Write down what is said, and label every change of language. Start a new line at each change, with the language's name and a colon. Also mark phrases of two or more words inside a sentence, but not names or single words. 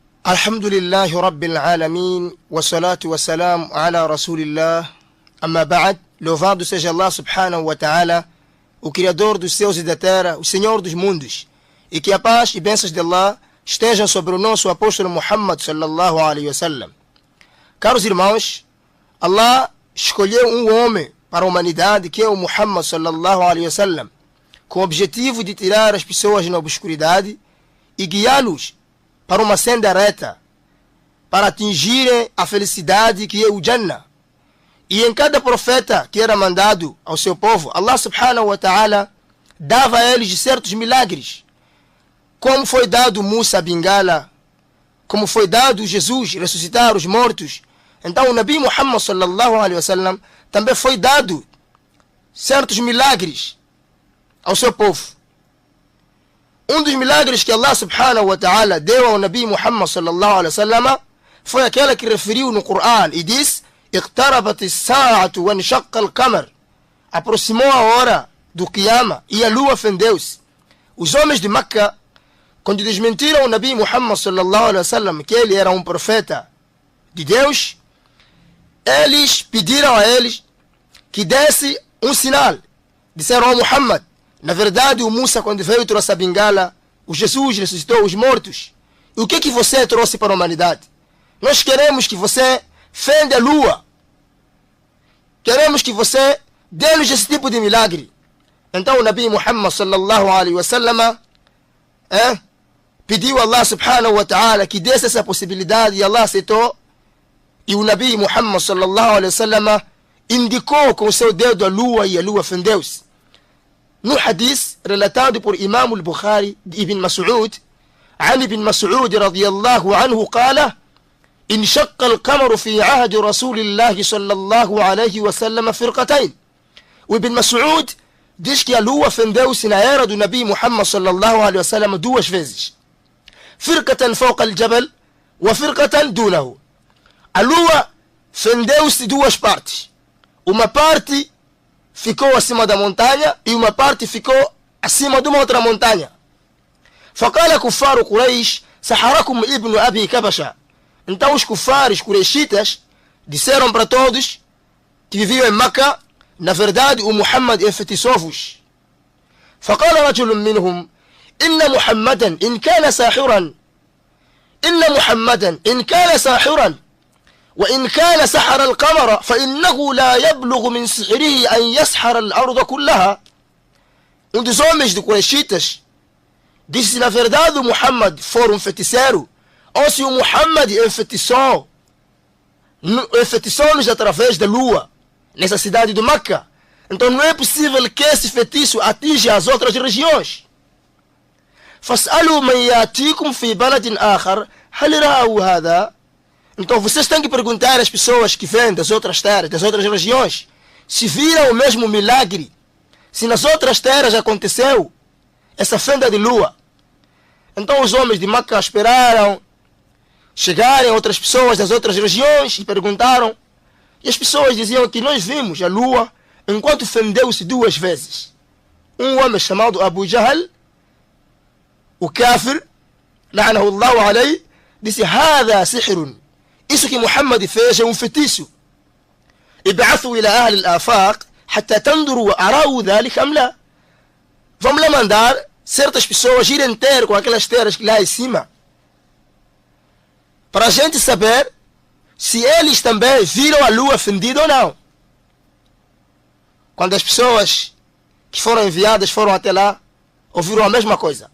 Arabic: الحمد لله رب العالمين، والصلاة والسلام على رسول الله، أما بعد.
Portuguese: Louvado seja Allah
Arabic: سبحانه وتعالى,
Portuguese: o Criador dos céus e da terra, o Senhor dos mundos, e que a paz e bênçãos de Allah estejam sobre o nosso apóstolo Muhammad
Arabic: صلى الله عليه وسلم.
Portuguese: Caros irmãos, Allah escolheu um homem para a humanidade, que é o Muhammad
Arabic: صلى الله عليه وسلم,
Portuguese: com o objetivo de tirar as pessoas na obscuridade e guiá-los para uma senda reta, para atingirem a felicidade que é o Jannah. E em cada profeta que era mandado ao seu povo, Allah
Arabic: سبحانه وتعالى
Portuguese: dava a eles certos milagres, como foi dado Musa a bengala, como foi dado Jesus ressuscitar os mortos. Então o Nabi Muhammad
Arabic: صلى الله عليه وسلم
Portuguese: também foi dado certos milagres ao seu povo. Um dos milagres que Allah
Arabic: سبحانه وتعالى
Portuguese: deu ao Nabi Muhammad
Arabic: صلى الله عليه وسلم
Portuguese: foi aquela que referiu no Coran e diz:
Arabic: اقتربت الساعة وانشق القمر.
Portuguese: Aproximou a hora do Qiyama e a lua fendeu-se. Os homens de Meca, quando desmentiram o Nabi Muhammad
Arabic: صلى الله عليه وسلم
Portuguese: que ele era um profeta de Deus, eles pediram a eles que desse um sinal. Disseram ao Muhammad: na verdade, o Musa, quando veio, trouxe a bengala, o Jesus ressuscitou os mortos. E o que você trouxe para a humanidade? Nós queremos que você fenda a lua. Queremos que você dê-nos esse tipo de milagre. Então o Nabi Muhammad
Arabic: صلى الله عليه وسلم
Portuguese: pediu a Allah
Arabic: سبحانه وتعالى
Portuguese: que desse essa possibilidade, e Allah aceitou. E o Nabi Muhammad
Arabic: صلى الله عليه وسلم
Portuguese: indicou com o seu dedo a lua, e a lua fendeu-se. No hadith relatado por Imam al-Bukhari de Ibn Mas'ud,
Arabic: عن ابن مسعود رضي الله عنه قال: انشق القمر في عهد رسول الله صلى الله عليه وسلم فرقتين.
Portuguese: وابن مسعود diz que a lua fendeu-se na era do Nabi Muhammad
Arabic: صلى الله عليه وسلم
Portuguese: duas vezes.
Arabic: فرقة فوق الجبل وفرقة دونه.
Portuguese: A lua fendeu-se duas partes. Uma parte ficou acima da montanha e uma parte ficou acima de uma outra montanha.
Arabic: فقال كفار قريش: سحركم ابن أبي كبشة.
Portuguese: Então os kufares Qurayshitas disseram para todos que viviam em Meca: na verdade o Muhammad enfeitiçou-vos.
Arabic: فقال رجل منهم: إن محمدا إن كان ساحرا إن محمدا إن كان ساحرا وإن كان سحر القمر فإنه لا يبلغ من سحره أن يسحر الأرض كلها.
Portuguese: Um dos homens de Qurayshitas disse: na verdade o Muhammad for um feiticeiro, ou se o Muhammad enfeitiçou-nos através da lua nessa cidade de Meca, então não é possível que esse feitiço atinja as outras regiões.
Arabic: فاسألوا من يأتيكم في بلد آخر هل رأوا هذا.
Portuguese: Então vocês têm que perguntar às pessoas que vêm das outras terras, das outras regiões, se viram o mesmo milagre, se nas outras terras aconteceu essa fenda de lua. Então os homens de Meca esperaram chegarem outras pessoas das outras regiões e perguntaram. E as pessoas diziam que nós vimos a lua enquanto fendeu-se duas vezes. Um homem chamado Abu Jahl, o kafir,
Arabic: لعنه الله عليه,
Portuguese: disse:
Arabic: هذا سحر.
Portuguese: Isso que Muhammad fez é um feitiço.
Arabic: ابعثوا إلى أهل الآفاق حتى تنظروا أروا ذلك أم لا.
Portuguese: Vamos lá mandar certas pessoas irem ter com aquelas terras lá em cima, para a gente saber se eles também viram a lua fendida ou não. Quando as pessoas que foram enviadas foram até lá, ouviram a mesma coisa.